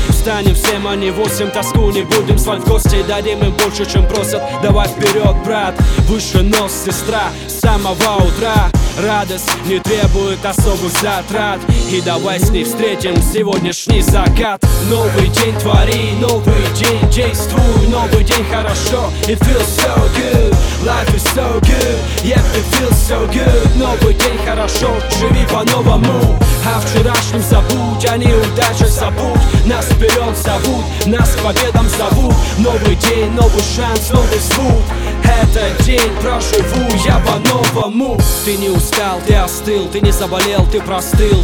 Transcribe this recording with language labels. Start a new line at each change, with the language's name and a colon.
Russian: Встанем всем, а не восемь, тоску не будем звать в гости. Дадим им больше, чем просят, давай вперед, брат. Выше нос, сестра, с самого утра. Радость не требует особых затрат, и давай с ней встретим сегодняшний закат. Новый день твори, новый день действуй. Новый день хорошо,
English: it feels so good. Life is so good, yeah, it feels so good.
Russian: Новый день хорошо, живи по-новому. А вчерашним забудь, а неудача забудь. Нас вперед зовут, нас к победам зовут. Новый день, новый шанс, новый звук. Этот день проживу я по-новому. Ты не устал, ты остыл, ты не заболел, ты простыл.